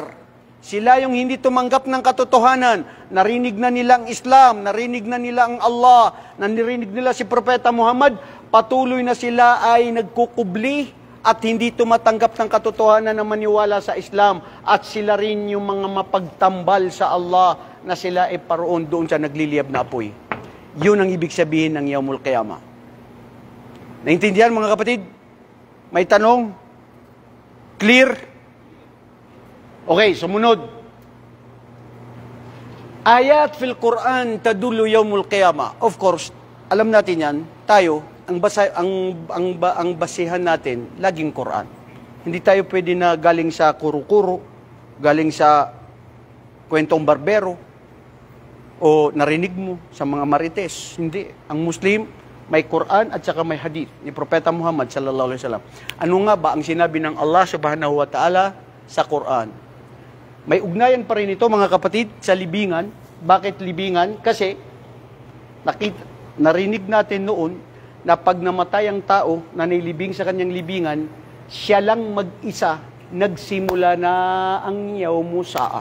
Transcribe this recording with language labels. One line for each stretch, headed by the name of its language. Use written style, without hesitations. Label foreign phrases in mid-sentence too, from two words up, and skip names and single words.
Filipino: Sila yung hindi tumanggap ng katotohanan. Narinig na nila ang Islam, narinig na nila ang Allah, narinig nila si Propeta Muhammad, patuloy na sila ay nagkukubli at hindi tumatanggap ng katotohanan na maniwala sa Islam, at sila rin yung mga mapagtambal sa Allah na sila ay paroon doon sa nagliliyab na apoy. Yun ang ibig sabihin ng
Arabic: يوم القيامة.
Filipino: Naintindihan mga kapatid? May tanong? Clear? Okay, sumunod.
Arabic: آيات في القرآن تدل يوم القيامة.
English: Of course,
Filipino: alam natin yan, tayo, ang basihan natin, laging Quran. Hindi tayo pwede na galing sa kuro-kuro, galing sa kwentong barbero, o narinig mo sa mga marites. Hindi. Ang Muslim, may Quran at saka may hadith ni Propeta Muhammad
Arabic: صلى الله عليه وسلم.
Filipino: Ano nga ba ang sinabi ng Allah
Arabic: سبحانه وتعالى
Filipino: sa Quran? May ugnayan pa rin ito mga kapatid sa libingan. Bakit libingan? Kasi narinig natin noon na pag namatay ang tao na nilibing sa kanyang libingan, siya lang mag-isa nagsimula na ang Yawmusa'a.